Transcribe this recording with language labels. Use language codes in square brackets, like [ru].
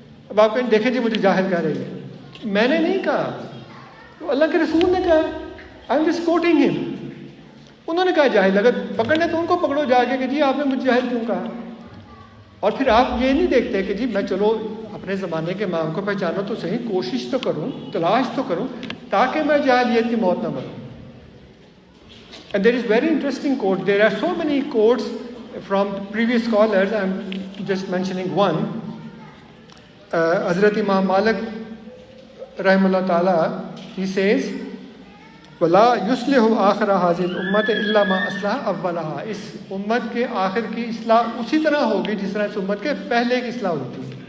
[ur] اب آپ کہیں دیکھیں جی مجھے جاہل کہہ رہی ہے, میں نے نہیں کہا, تو اللہ کے رسول نے کہا. [en] I am just quoting him. [ur] انہوں نے کہا جاہل, اگر پکڑنے تو ان کو پکڑو جا کے کہ جی آپ نے مجھے جاہل کیوں کہا. اور پھر آپ یہ نہیں دیکھتے کہ جی میں چلو اپنے زمانے کے امام کو پہچانو تو صحیح, کوشش تو کروں, تلاش تو کروں تاکہ میں جاہلیت کی موت نہ مروں. [en] And there is very interesting quote. There are so many quotes from previous scholars. I'm just mentioning one. Hazrat Imam Malik rahimahullah ta'ala, he says, [ar] وَلَا يُصْلِحُ آخِرَ هَذِهِ الْأُمَّةِ إِلَّا مَا أَصْلَحَ أَوَّلَهَا. [ur] اس امت کے آخر کی اصلاح اسی طرح ہوگی جس طرح اس امت کے پہلے کی اصلاح ہوئی تھی.